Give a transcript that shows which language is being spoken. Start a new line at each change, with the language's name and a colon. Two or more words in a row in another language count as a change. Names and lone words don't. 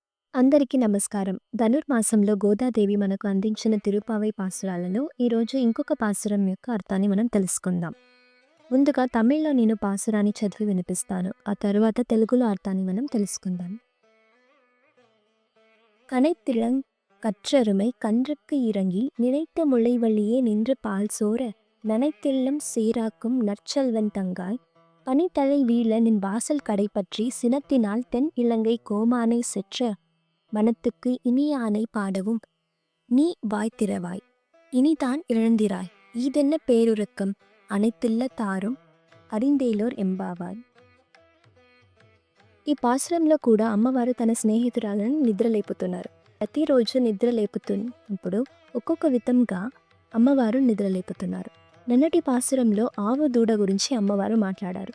Telugu: అందరికీ నమస్కారం. ధనుర్మాసంలో గోదాదేవి మనకు అందించిన తిరుపావై పాసురాలలో ఈరోజు ఇంకొక పాసురం యొక్క అర్థాన్ని మనం తెలుసుకుందాం. ముందుగా తమిళ్లో నేను పాసురాన్ని చదివి వినిపిస్తాను. ఆ తరువాత తెలుగులో అర్థాన్ని మనం తెలుసుకుందాం.
Tamil: கனைத்திளங் கற்றருமை கன்றுக்கு இறங்கி நினைத்த முளைவழியே நின்று பால் சோர நனைத்தெல்லம் சீராக்கும் நற்செல்வன் தங்காய் பனித்தலை வீழ நின் வாசல் கடை பற்றி சினத்தினால் தென் இலங்கை கோமானை செற்ற மனத்துக்கு இனியானை பாடவும் நீ வாய் திறவாய் இனிதான் இழந்திராய் ஈதென்ன பேருறக்கம் அனைத்தில்ல தாரும் அறிந்தேலோர் ఎంబావాయ్.
Telugu: ఈ పాసురంలో కూడా అమ్మవారు తన స్నేహితురాలను నిద్రలేపుతున్నారు. ప్రతిరోజు నిద్రలేపుతున్నప్పుడు ఒక్కొక్క విధంగా అమ్మవారు నిద్రలేపుతున్నారు. నిన్నటి పాసురంలో ఆవు దూడ గురించి అమ్మవారు మాట్లాడారు.